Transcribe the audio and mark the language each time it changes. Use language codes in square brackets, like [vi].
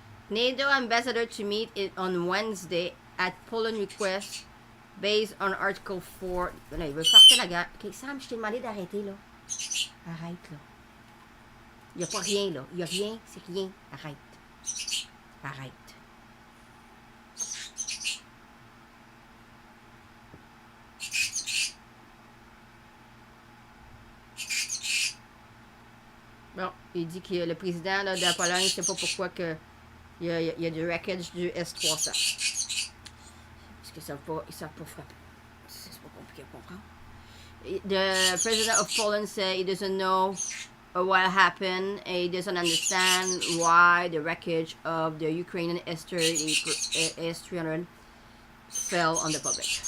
[en] NATO ambassador to meet on Wednesday at Poland request based on Article 4. [fr] Là, il veut sortir la guerre. Ok, Sam, je t'ai demandé d'arrêter, là. Arrête, là. Il n'y a pas rien, là. Il n'y a rien, c'est rien. Arrête. Arrête. Bon, il dit que le président là, de la Pologne, je ne sais pas pourquoi que il y a du wreckage du S-300. Parce qu'ils ne savent pas frapper. C'est pas compliqué à comprendre. [en] The president of Poland said he doesn't know what happened and he doesn't understand why the wreckage of the Ukrainian S-300 fell on the public.